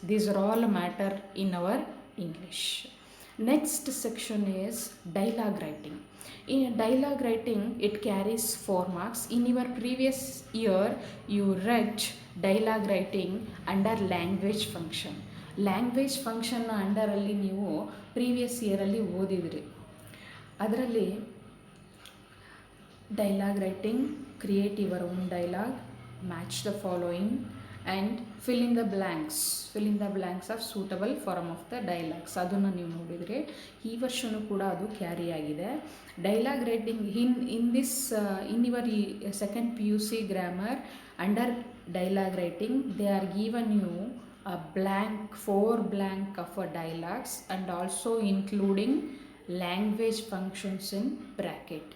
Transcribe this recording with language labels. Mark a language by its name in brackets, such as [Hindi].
[English] These are all a matter in our English. Next section is dialogue writing. In dialogue writing, it carries 4 marks. In your previous year, you read dialogue writing under language function. Language function under [Kannada] ಅಲ್ಲಿ ನೀವು previous ಇಯರಲ್ಲಿ ಓದಿದ್ರಿ. [English] ಅದರಲ್ಲಿ dialogue writing, create your own dialogue, match the following and fill in the blanks of suitable form of the dialogues. [Kannada] ಅದನ್ನು ನೀವು ನೋಡಿದರೆ ಈ ವರ್ಷನೂ ಕೂಡ ಅದು ಕ್ಯಾರಿ ಆಗಿದೆ. [English] Dialogue writing in this in your second PUC grammar, under dialogue writing they are given you a blank, 4 blank of a dialogues, and also including language functions in bracket.